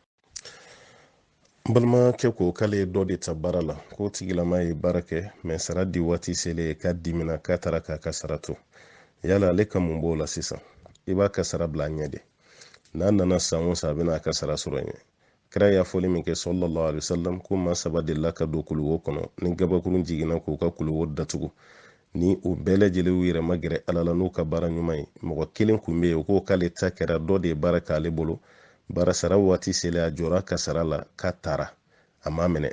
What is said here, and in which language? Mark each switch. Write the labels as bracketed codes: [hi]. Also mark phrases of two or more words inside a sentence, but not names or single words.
[bm] balimakɛ ko k'ale ye dɔ de ta baara la k'o tigilama ye baara kɛ mɛ sara di waati selen k'a dimina k'a taara k'a ka sara to yala ale ka mun b'o la sisan i b'a ka sara bila a ɲɛ de n'a nana san o san a bɛna a ka sara sɔrɔ ɲɛ kira y'a fɔli min kɛ [ar] صلى الله عليه وسلم [bm] ko maa saba delila ka don kuluwo kɔnɔ ni gabakurun jiginna k'u ka kuluwo datugu ni o bɛɛ lajɛlen u yɛrɛ ma gɛrɛ ala la n'u ka baara ɲuman ye. Mɔgɔ kelen kun bɛ yen o ko k'ale ta kɛra dɔ de ye baara k'ale bolo, baara sara waati selen a jɔra ka sara la k'a taara, a ma minɛ.